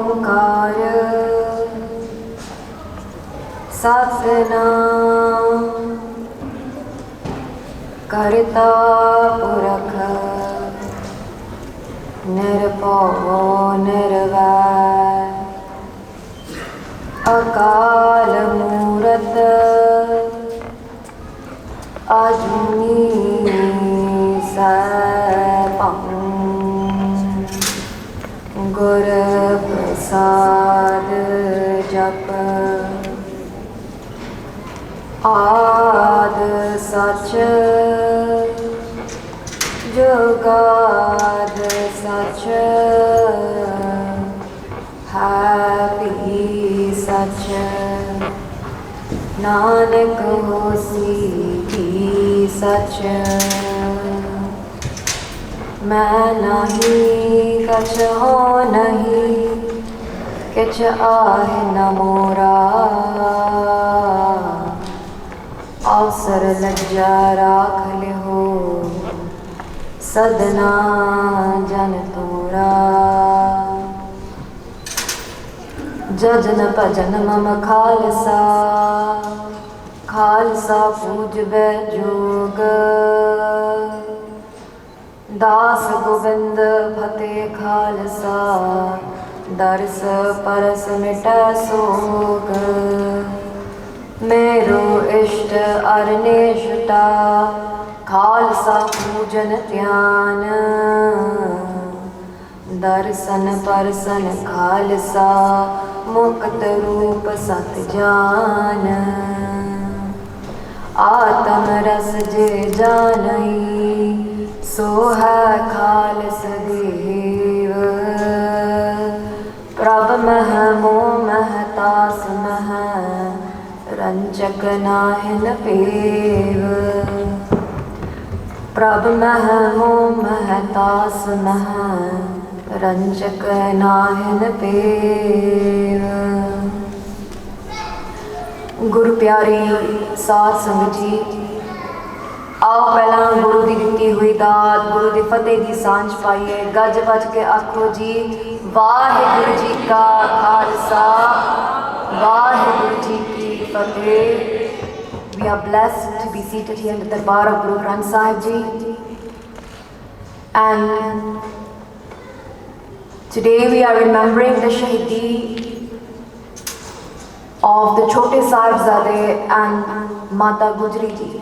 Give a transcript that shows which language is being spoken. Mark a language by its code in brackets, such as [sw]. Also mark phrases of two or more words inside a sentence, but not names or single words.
[pa] ਓਅੰਕਾਰ ਸਤਿਨਾਮ ਕਰਤਾ ਪੁਰਖ ਨਿਰਭਉ ਨਿਰਵੈਰ ਅਕਾਲ ਮੂਰਤ ਅਜੂਨੀ ਸੈਭੰ ਗੁਰ ਪ੍ਰਸਾਦ ਜਪ ਆਦਿ ਸਚ ਜੁਗਾਦਿ ਸਚ ਹੈ ਭੀ ਸਚ ਨਾਨਕ ਹੋਸੀ ਭੀ ਸਚ ਮੈਂ ਨਹੀਂ ਕਛ ਹੋ ਨਹੀਂ ਕਿਛ ਆਹੇ ਨ ਮੋਰਾ ਅਵਸਰ ਲੱਜਾ ਰਾਖ ਲੇਹੋ ਸਧਨਾ ਜਨ ਤੋਰਾ ਜਜਨ ਭਜਨ ਮਮ ਖ਼ਾਲਸਾ ਖ਼ਾਲਸਾ ਪੂਜਬੇ ਜੋਗ ਦਾਸ ਗੋਬਿੰਦ ਫ਼ਤਿਹ ਖ਼ਾਲਸਾ ਦਰਸ ਪਰਸ ਮਿਟੈ ਸੋਗ ਮੇਰੋ ਇਸ਼ਟ ਅਰਨੇਸ਼ਟਾ ਖ਼ਾਲਸਾ ਪੂਜਨ ਧਿਆਨ ਦਰਸ਼ਨ ਪਰਸਨ ਖ਼ਾਲਸਾ ਮੁਕਤ ਰੂਪ ਸਤ ਜਾਨ ਆਤਮ ਰਸ ਜੇ ਜਾਨਈ ਸੋ ਹੈ ਖ਼ਾਲਸ ਦੇਵ ਪ੍ਰਭ ਮਹਿ ਮੋਹਿ ਮਹਿ ਤਾਸ ਮਹਿ ਰੰਚਕ ਨਾਹਿਨ ਭੇਵ ਪ੍ਰਭ ਮਹਿ ਮੋਹਿ ਮਹਿ ਤਾਸ ਮਹਿ ਰੰਚਕ ਨਾਹਿਨ ਭੇਵ। ਗੁਰੂ ਪਿਆਰੀ ਸਾਧ ਸੰਗਤ ਜੀ, ਆਓ ਪਹਿਲਾਂ ਗੁਰੂ ਕੀ ਦਿੱਤੀ ਹੋਈ ਦਾਤ ਗੁਰੂ ਕੀ ਫ਼ਤਿਹ ਕੀ ਸਾਂਝ ਪਾਈਏ। ਗੱਜ ਬੱਜ ਕੇ ਆਖੋ ਜੀ ਵਾਹਿਗੁਰੂ ਜੀ ਕਾ ਖ਼ਾਲਸਾ ਵਾਹਿਗੁਰੂ ਜੀ ਕੀ ਫ਼ਤਿਹ। [en] We are blessed to be seated here in the Darbar of Guru Granth Sahib Ji, and today we are remembering the Shahidi of the Chote Sahibzaade and Mata Gujri Ji.